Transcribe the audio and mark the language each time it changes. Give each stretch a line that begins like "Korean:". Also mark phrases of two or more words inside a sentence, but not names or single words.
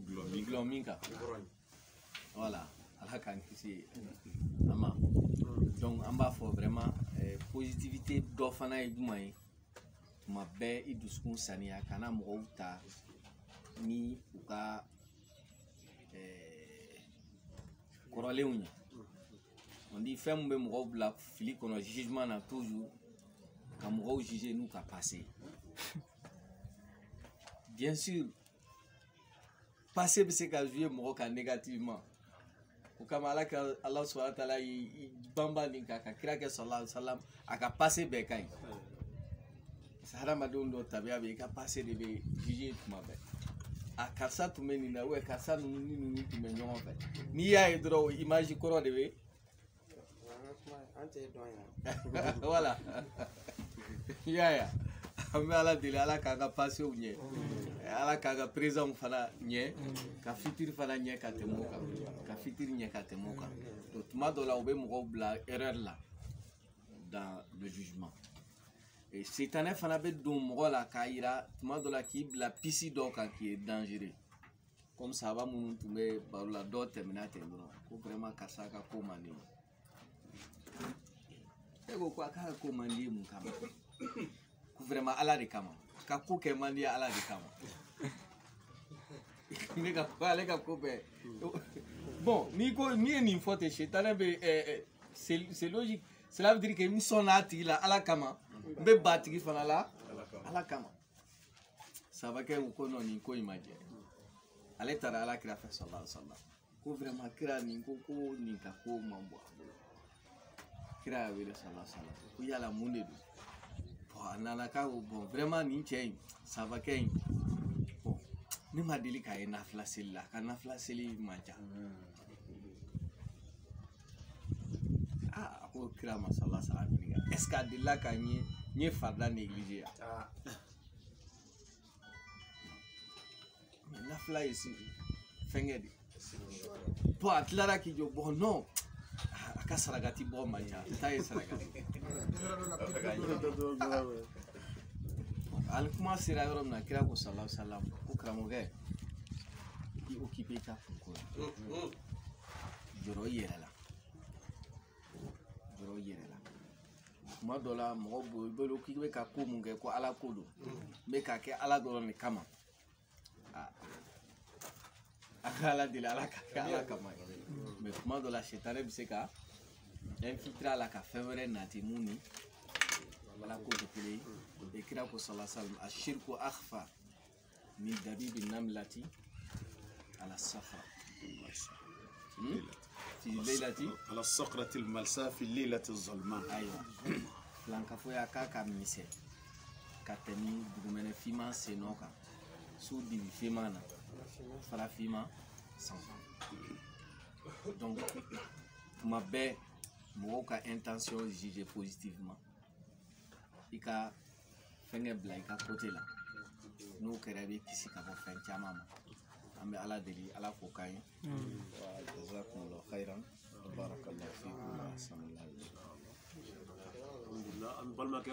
Bambara: gulɔ min kan voilà ala k'an kisi a ma donc an b'a fɔ
French: vraiment positivité
Bambara: dɔ fana ye jumɛn ye tuma bɛɛ i dusukun saniya kana mɔgɔw ta ni u ka kɔrɔlenw ye
French: on dit
Bambara: fɛn min bɛ mɔgɔw bila fili kɔnɔ jugement na toujours ka mɔgɔw juger n'u ka passé
French: bien sûr passé
Bambara: bɛ se ka jouer mɔgɔ kan négativement o kama ala ka ala
Arabic: سبحانه وتعالى
Bambara: yi banba nin kan ka kira kɛ
Arabic: صلى الله عليه وسلم
Bambara: a ka passé bɛɛ ka ɲi hadamadenw dɔ tabiya bɛ i ka passé de bɛ juger tuma bɛɛ a karisa tun bɛ nin na karisa ninnu ni ninnu tun bɛ ɲɔgɔn fɛ n'i y'a ye dɔrɔn o image kɔrɔ de bɛ voilà ya an bɛ ala deli ala k'a ka pasew ɲɛ ala k'a ka présent fana ɲɛ ka fitiri fana ɲɛ ka tɛmɛ o kan ka fitiri ɲɛ ka tɛmɛ o kan donc tuma dɔ la u bɛ mɔgɔw bila erreur la
French: dans le jugement et
Bambara: sitanɛ fana bɛ don mɔgɔ la k'a yira tuma dɔ la k'i bila pisi dɔw kan k'i ye
French: dangereux comme
Bambara: sahaba minnu tun bɛ baro la dɔw tɛmɛna ten dɔrɔn ko vraiment karisa ka ko man di e ko a k'a ka ko man di mun kama ko vraiment ala de kama ka ko kɛ man di ala de kama ne ka ko ale ka ko bɛɛ bon n'i ye nin fɔ ten sitanɛ bɛ
French: c'est logique cela veut dire que
Bambara: n sɔnna a tigi la ala kama n bɛ ba tigi fana la ala kama sabakɛ ko non nin ko in ma jɛ ale taara ala kira fɛ
Arabic: صلى الله عليه وسلم
Bambara: ko vraiment kira nin ko nin ka ko man bɔ a bolo kira y'a wele
Arabic: صلى الله عليه وسلم
Bambara: ko yala mun de don bon a nana k'a ko bon vraiment nin cɛ in sabakɛ in bon ne ma deli k'a ye nafila seli la a ka nafila seli man ca a ko kira ma
Arabic: صلى الله عليه وسلم
Bambara: ɲininka
French: est ce que
Bambara: a delila ka n ye farida négligé yan nafila ye fɛngɛ de bon a tilara k'i jɔ bon non a ka sarakati bɔ man ca a t'a ye sarakati ali kuma sera yɔrɔ min na kira ko
Arabic: صلى الله عليه وسلم
Bambara: ko karamɔgɔkɛ i occupé i ka kunko la jɔrɔ i yɛrɛ la jɔrɔ i yɛrɛ la tuma dɔ la mɔgɔ bolo i bolo k'i bɛ ka ko mun kɛ ko ala ko don n bɛ k'a kɛ ala dɔrɔn de kama a ka ala deli ala ka kɛ ala kama mais tuma dɔ la sitanɛ bɛ se ka infiltrer a la ka fɛn wɛrɛ nati mun ni ala ko tɛ kelen ye kira ko
Arabic: صلى الله عليه وسلم الشرك أخفى من دبيب النملة على الصفا في الليلة على صخرة ملساء في ليلة ظلماء
Bambara: ayiwa filankafoya k'a ka misɛn ka tɛmɛ dugumɛnɛ finman sen nɔ kan su dibi finman na fara finman sanfɛ donc tuma bɛɛ mɔgɔw ka
French: intention juger positivement
Bambara: i ka fɛngɛ bila i ka côté la n'o kɛra i bɛ kisi ka bɔ fɛn caman ma an bɛ ala deli ala k'o k'an ye
Arabic: وجزاكم الله خيرا بارك الله فيكم وأحسن الله إليكم.